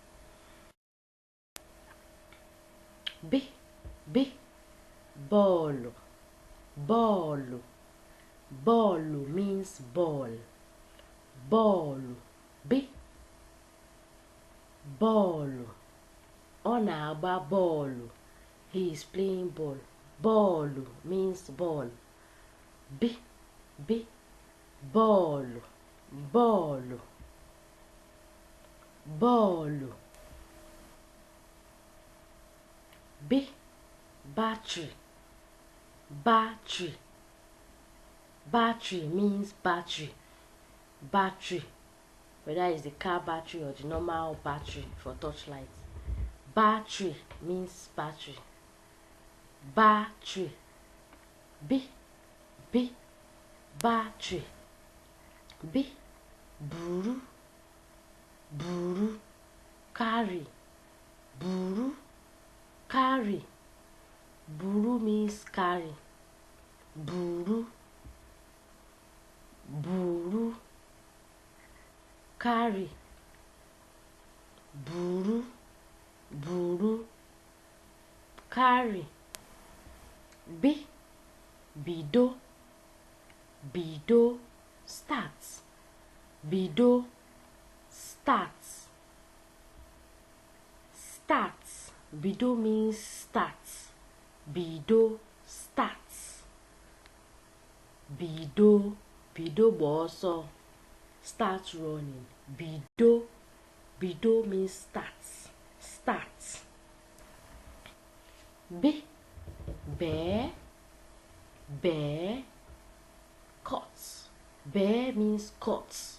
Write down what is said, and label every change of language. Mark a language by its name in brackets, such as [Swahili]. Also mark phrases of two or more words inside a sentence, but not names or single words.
[English] B. B. Ball. Ball. Ball means ball. Ball. B. Ball. [Igbo] Ọ na-agba bọọlụ. [English] He is playing ball. Ball means ball. B. B. Ball. Ball. Ball. B. Battery. Battery. Battery means battery. Battery. Whether it's the car battery or the normal battery for torchlight. Battery means battery. Battery. B. B. Battery. [Igbo] B. Buru. Buru. [English] Carry. Buru. Carry. Buru means carry. [Igbo] Buru. Buru. Carry. Buru. Buru. [English] Carry. B. [Igbo] Bido. Bido. [English] Starts. Bido. Starts. Starts. Bido means starts. [Igbo] Bido. Starts. Bido. Bido bụ ọsọ. [English] Start running. Bido. Bido means starts. Starts. B. Bear. Bear. Cuts. Bear means cuts.